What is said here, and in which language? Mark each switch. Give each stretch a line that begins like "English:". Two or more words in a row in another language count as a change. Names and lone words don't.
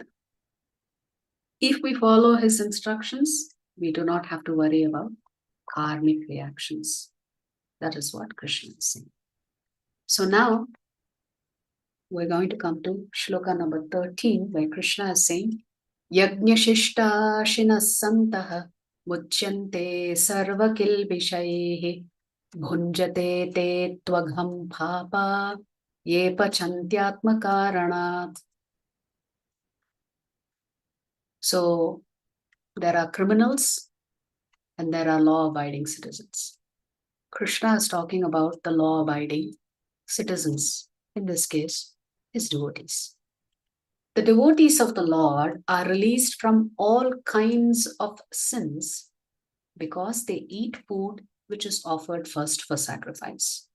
English: If we follow his instructions, we do not have to worry about karmic reactions. That is what Krishna is saying. So now we're going to come to Shloka number 13, where Krishna is saying,
Sanskrit: Yajñashishta shantaha muchyante sarvakilbishaihi bhunjate te tvagham papa ye pachantyatma karanat.
English: So there are criminals and there are law-abiding citizens. Krishna is talking about the law-abiding citizens, in this case, his devotees. The devotees of the Lord are released from all kinds of sins because they eat food which is offered first for sacrifice.